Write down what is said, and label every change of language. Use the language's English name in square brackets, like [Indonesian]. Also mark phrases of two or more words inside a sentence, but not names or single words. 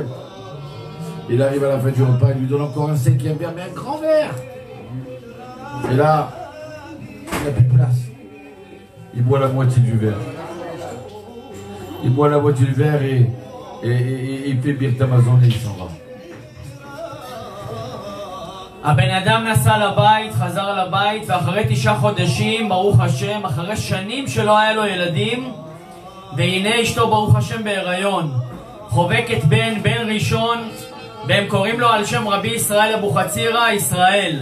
[French] Il arrive à la fin du repas, il lui donne encore un 5e verre, mais un grand verre. Et là, il n'a plus de place. Il boit la moitié du verre. Il boit la moitié du verre et il fait [Hebrew] ברכת מזון [French] et il s'en va. [Hebrew] הבן אדם נסע לבית, חזר לבית, ואחרי 9 חודשים, ברוך השם, אחרי שנים שלא היה לו ילדים, והנה אשתו ברוך השם בהיריון, חובקת בן ראשון, והם קוראים לו על שם רבי ישראל אבוחצירא, ישראל.